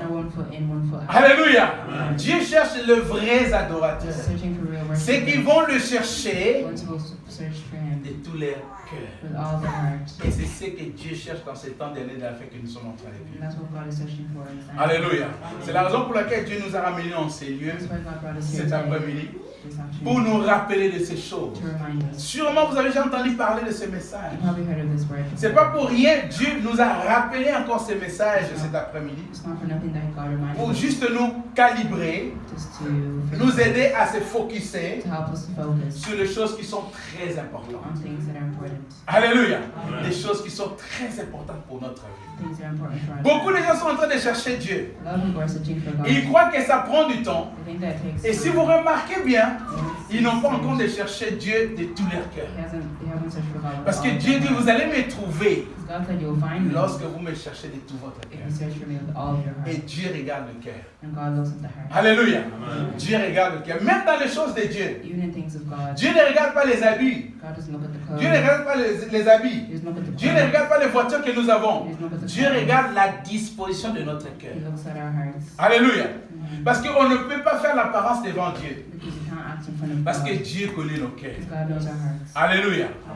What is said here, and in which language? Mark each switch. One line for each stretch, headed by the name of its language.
English: not one foot in, one foot out.
French: Alléluia. Amen. Dieu cherche les vrais
English: He's
French: adorateurs.
English: searching for real
French: Ceux qui
English: worshippers.
French: vont le chercher
English: Ones who will search for Him
French: de tout leur cœur.
English: with all their heart.
French: Et c'est ce que Dieu cherche dans ces temps derniers dans la fait que nous sommes en train de
English: And
French: vivre.
English: that's what God is searching for in this time.
French: Alléluia. C'est la raison pour laquelle Dieu nous a ramenés en ces lieux
English: That's why God brought us here
French: cet
English: today,
French: après-midi
English: this
French: pour
English: afternoon,
French: nous rappeler de ces choses.
English: to remind us.
French: Sûrement vous avez déjà entendu parler de ce message.
English: You probably heard of this word.
French: C'est pas pour rien, Dieu nous a rappelé encore ces messages cet après-midi
English: It's not for nothing that God reminded
French: pour
English: us,
French: juste nous calibrer,
English: just to
French: nous aider à se focuser
English: to help us to focus
French: sur les choses qui sont très importantes.
English: on things that are important.
French: Alléluia. Amen. Des choses qui sont très importantes pour notre vie.
English: Things that are important for us.
French: Beaucoup de gens sont en train de chercher Dieu.
English: A lot of people are searching for God.
French: Et ils croient que ça prend du temps.
English: They think that it takes
French: Et si
English: time.
French: vous remarquez bien,
English: Yes,
French: ils n'ont pas encore de
English: yes.
French: chercher Dieu de tout leur cœur.
English: They haven't searched for God with
French: Parce que
English: all
French: Dieu
English: their
French: dit,
English: heart.
French: vous allez me trouver
English: Because God said you'll find me
French: lorsque vous me cherchez de tout votre
English: if
French: cœur.
English: you search for me with all your
French: Et
English: heart.
French: Dieu regarde le cœur.
English: And God looks at the heart.
French: Alléluia. Amen. Dieu regarde le cœur. Même dans les choses de Dieu.
English: Even in things of God,
French: Dieu ne regarde pas les habits. Dieu ne regarde pas les habits. Dieu ne regarde pas les voitures que nous avons. Dieu regarde la disposition de notre cœur. Alléluia. Parce qu'on ne peut pas faire l'apparence devant Dieu. Parce que Dieu connaît nos cœurs. Alléluia.